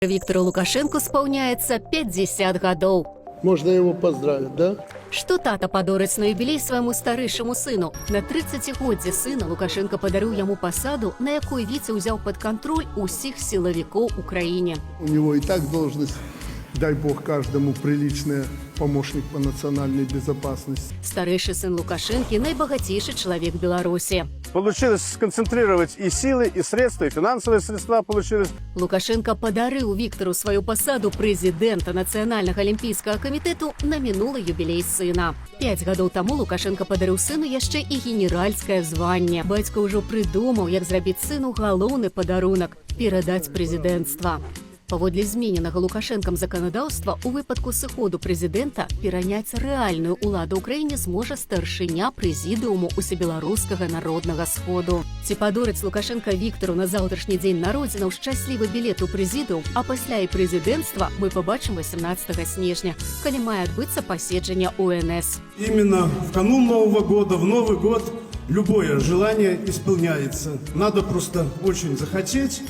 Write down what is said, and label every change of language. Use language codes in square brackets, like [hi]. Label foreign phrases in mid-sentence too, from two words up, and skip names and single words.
[be] Виктору Лукашенку спаўняецца 50 гадоў. [ru] Можно его поздравить, да? [be] Што тата падорыць на юбілей свайму старэйшаму сыну. На 30годдзе сына Лукашенко падарыў яму пасаду, на якой віце ўзяў пад кантроль усіх сілавікоў у краіне. [ru] У него и так должность, дай бог каждому, приличная, помощник по национальной безопасности. [be] Старэйшы сын Лукашэнкі найбагацейшы чалавек Беларусі. [ru] Получилось сконцентрировать и силы, и средства, и финансовые средства получилось. [be] Лукашенко падарыў Віктору сваю пасаду прэзідэнта Нацыянальнага алімпійскага камітэту на мінулы юбілей сына. 5 гадоў таму Лукашенко падарыў сыну яшчэ і генеральскае званне. Бацька ўжо прыдумаў, як зрабіць сыну галоўны падарунак – перадаць прэзідэнцтва. Паводле змененага Лукашэнкам заканадаўства, у выпадку сыходу прэзідэнта пераняць рэальную ўладу ў краіне зможа старшыня прэзідыуму усебеларускага народнага сходу. Ці падорыць Лукашенка Віктору на заўтрашні дзень народзінаў шчаслівы білет у прэзідыум, а пасля і прэзідэнцтва мы пабачым 18 снежня, калі мае адбыцца паседжанне УНС. [ru] Именно в канун Нового года, в Новый год, любое желание исполняется. Надо просто очень захотеть.